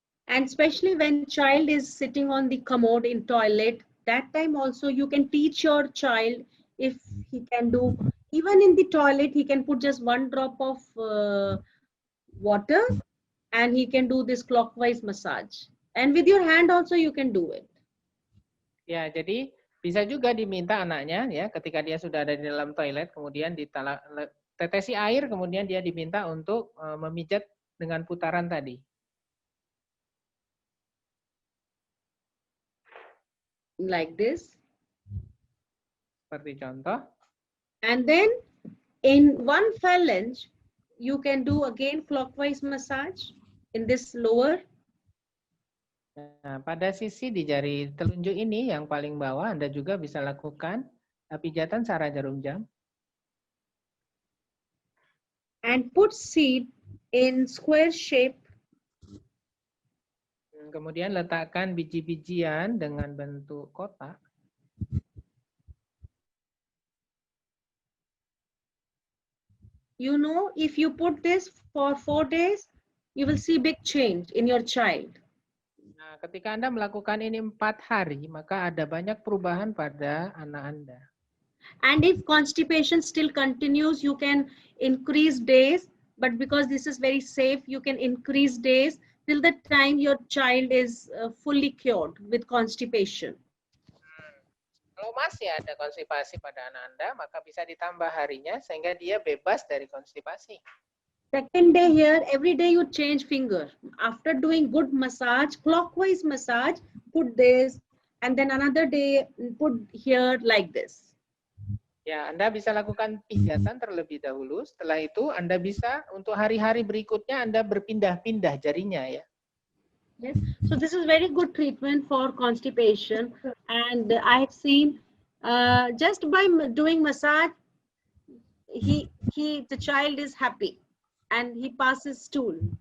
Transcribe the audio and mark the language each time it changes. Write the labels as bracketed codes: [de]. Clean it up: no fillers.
[en] And especially when child is sitting on the commode in toilet, that time also you can teach your child if he can do, even in the toilet, he can put just one drop of water and he can do this clockwise massage. And with your hand also you can do it. [id] Ya, jadi bisa juga diminta anaknya ya ketika dia sudah ada di dalam toilet, kemudian tetesi air, kemudian dia diminta untuk memijat dengan putaran tadi. [en] Like this. [id] Seperti contoh. [en] And then in one phalange, you can do again clockwise massage in this lower. [id] Nah, pada sisi di jari telunjuk ini yang paling bawah, Anda juga bisa lakukan pijatan searah jarum jam. [en] And put seed in square shape. [id] Kemudian letakkan biji-bijian dengan bentuk kotak. [en] You know, if you put this for 4 days, you will see big change in your child. [id] Nah, ketika Anda melakukan ini 4 hari, maka ada banyak perubahan pada anak Anda. [en] And if constipation still continues, you can increase days, but because this is very safe, you can increase days till the time your child is fully cured with constipation. [id] Kalau masih ada konstipasi pada anak Anda, maka bisa ditambah harinya sehingga dia bebas dari konstipasi. [en] Second day here, every day you change finger. After doing good massage, clockwise massage, put this, and then another day put here like this. [id] Ya, Anda bisa lakukan pijatan terlebih dahulu. Setelah itu Anda bisa untuk hari-hari berikutnya Anda berpindah-pindah jarinya ya. [en] Yes. So this is very good treatment for constipation, and I have seen just by doing massage, the child is happy, and he passes stool.